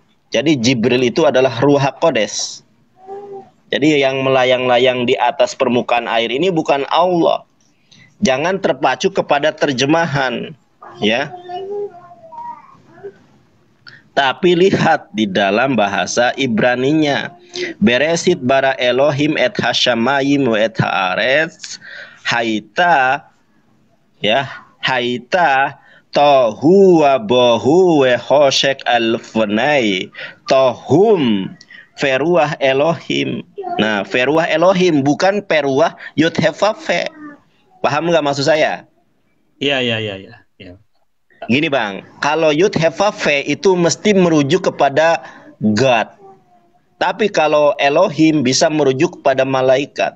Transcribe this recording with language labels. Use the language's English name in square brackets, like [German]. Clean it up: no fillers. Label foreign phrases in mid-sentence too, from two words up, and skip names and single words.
[Indonesian] Jadi Jibril itu adalah Ruh HaQodes. Jadi yang melayang-layang di atas permukaan air ini bukan Allah. Jangan terpacu kepada terjemahan, ya. Tapi lihat di dalam bahasa Ibraninya. [Hebrew] בראשית ברא אלהים את השמים את הארץ היתה, ya, היתה תהו ובהו וחשך על פני תהום ורוח אלהים. [Indonesian] Nah, [Hebrew] ורוח אלהים [Indonesian] bukan peruah Yud He Vav He. Paham nggak maksud saya? Iya. Gini bang, kalau Yud He Vav He itu mesti merujuk kepada God. Tapi kalau Elohim bisa merujuk kepada malaikat.